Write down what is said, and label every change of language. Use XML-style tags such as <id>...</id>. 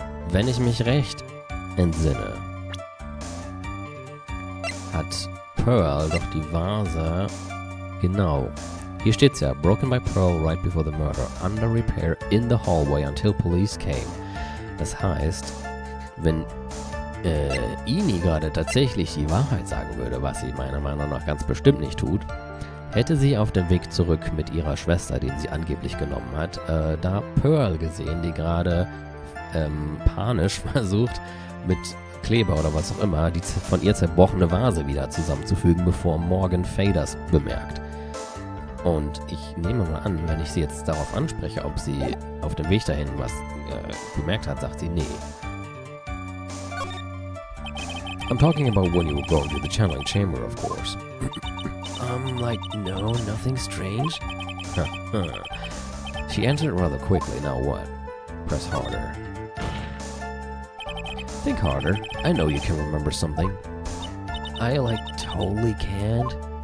<de>Wenn ich mich recht entsinne, hat Pearl doch die Vase... Genau. Hier steht's ja.</de> <en>Broken by Pearl right before the murder. Under repair in the hallway until police came.</en> <de>Das heißt, wenn Ini gerade tatsächlich die Wahrheit sagen würde, was sie meiner Meinung nach ganz bestimmt nicht tut, hätte sie auf dem Weg zurück mit ihrer Schwester, den sie angeblich genommen hat, da Pearl gesehen, die gerade panisch versucht, mit Kleber oder was auch immer, die von ihr zerbrochene Vase wieder zusammenzufügen, bevor Morgan Fay das bemerkt. Und ich nehme mal an, wenn ich sie jetzt darauf anspreche, ob sie auf dem Weg dahin was bemerkt hat, sagt sie nee.</de> <en>I'm talking about when you were going to the channeling chamber, of course. Like, no, nothing strange. She answered rather quickly. Now what? Press harder. Think harder. I know you can remember something. I, like, totally can't.</en>